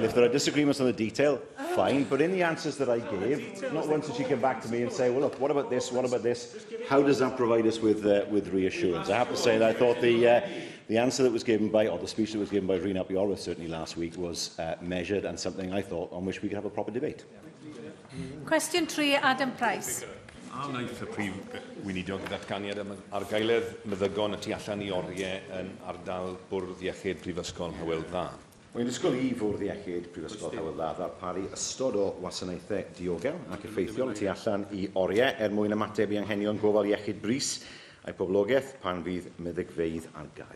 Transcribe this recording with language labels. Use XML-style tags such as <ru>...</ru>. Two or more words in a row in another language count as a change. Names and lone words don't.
<en>If there are disagreements on the detail, fine. But in the answers that I gave, not once did she come back to me and say, well, look, what about this? What about this? How does that provide us with reassurance? I have to say that I thought the answer that was given by, or the speech that was given by Rhun ap Iorwerth certainly last week was measured and something I thought on which we could have a proper debate. Question 3, Adam Price.</en> <cy>A wnaeth y prif weinidog ddatganiad am argaeledd meddygon y tu allan I oriau yn ardal bwrdd iechyd Prifysgol Hywel Dda. Mae'n disgwyl I fwrdd iechyd Prifysgol Hywel Dda ddarparu ystod o wasanaethau diogel ac effeithiol tu allan I oriau mwyn ymateb I anghenion gofal iechyd brys a'i poblogaeth pan fydd meddygfeydd ar gael.</cy>